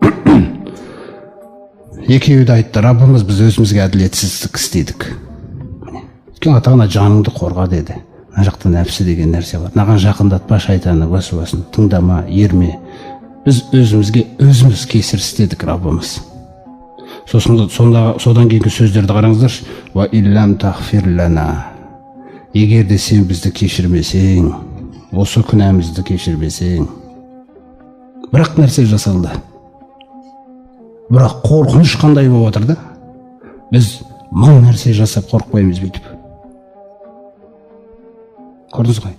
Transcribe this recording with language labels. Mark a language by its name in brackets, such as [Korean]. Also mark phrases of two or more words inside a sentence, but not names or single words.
[Kazakh] Екеуі де айтты: Раббымыз, біз өзімізге әділетсіздік істедік. Өйткені Алла Тағала жаныңды қорға деді. Мына жақта нәпсі деген нәрсе бар. Мынаған жақындатпа шайтанның уәсуасын, тыңдама, ерме. Біз өзімізге өзіміз кесір істедік, Раббымыз. Содан кейінгі сөздерді қараңыздаршы. [Arabic] وإن لم تغفر لنا. [Kazakh] Егер де сен бізді кешірмесең, осы күнәмізді кешірмесең, бірақ нәрсе жасалды. Бірақ қорқыныш қандай болып отыр да? Біз мың нәрсе жасап қорықпаймыз бүйтіп. Көрдіңіз ғой?